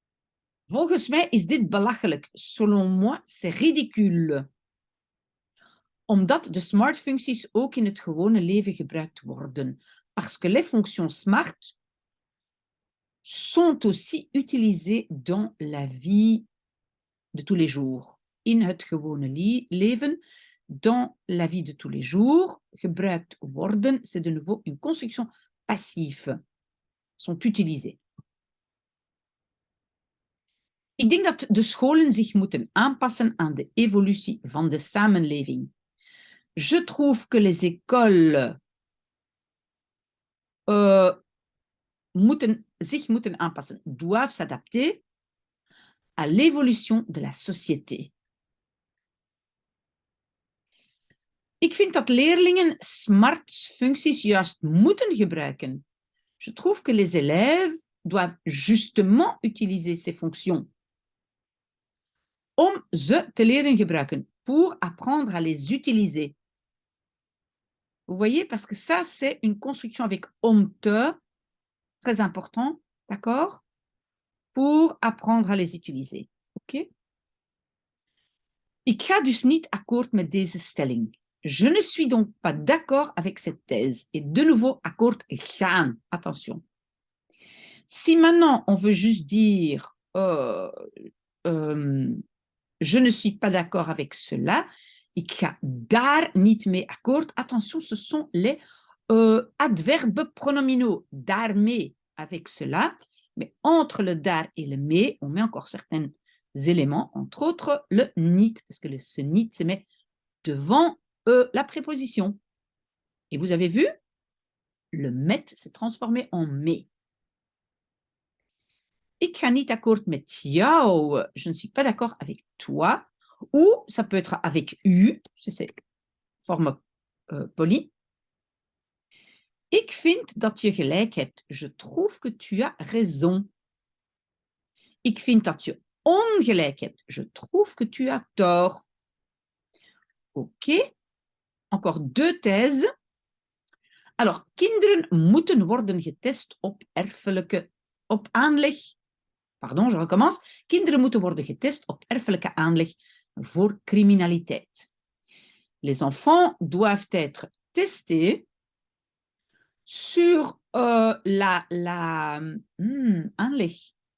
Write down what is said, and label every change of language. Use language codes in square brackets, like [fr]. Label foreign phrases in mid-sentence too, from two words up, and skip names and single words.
[nl] Volgens mij is dit belachelijk. [fr] Selon moi, c'est ridicule. [nl] Omdat de smart-functies ook in het gewone leven gebruikt worden. [fr] Parce que les fonctions smart sont aussi utilisées dans la vie de tous les jours. [nl] In het gewone leven, [fr] dans la vie de tous les jours, [nl] gebruikt worden, [fr] c'est de nouveau une construction passive. Sont utilisées. [nl] Ik denk dat de scholen zich moeten aanpassen aan de evolutie van de samenleving. [fr] Je trouve que les écoles [nl] zich moeten aanpassen, [fr] doivent s'adapter à l'évolution de la société. [nl] Ik vind dat leerlingen smart-functies juist moeten gebruiken. [fr] Je trouve que les élèves doivent justement utiliser ces fonctions [nl] om ze te leren gebruiken, [fr] pour apprendre à les utiliser. Vous voyez, parce que ça, c'est une construction avec [nl] om te, [fr] très important, d'accord? Pour apprendre à les utiliser. Ok? [nl] Ik ga dus niet akkoord met deze stelling. [fr] Je ne suis donc pas d'accord avec cette thèse. Et de nouveau, [nl] akkoord gaan. [fr] Attention. Si maintenant, on veut juste dire je ne suis pas d'accord avec cela, [nl] ik ga daar niet mee akkoord. [fr] Attention, ce sont les adverbes pronominaux. Daarmee, avec cela. Mais entre le daar et le mee, on met encore certains éléments, entre autres le niet, parce que ce niet se met devant la préposition. Et vous avez vu, le met s'est transformé en mee. [nl] Ik ga niet akkoord met jou. [fr] Je ne suis pas d'accord avec toi. Ou ça peut être avec u, c'est forme polie. [nl] Ik vind dat je gelijk hebt. [fr] Je trouve que tu as raison. [nl] Ik vind dat je ongelijk hebt. [fr] Je trouve que tu as tort. Ok. Encore deux thèses. Alors, [nl] kinderen moeten worden getest op aanleg. [fr] Pardon, je recommence. [nl] Kinderen moeten worden getest op erfelijke aanleg voor criminaliteit. [fr] Les enfants doivent être testés sur aanleg.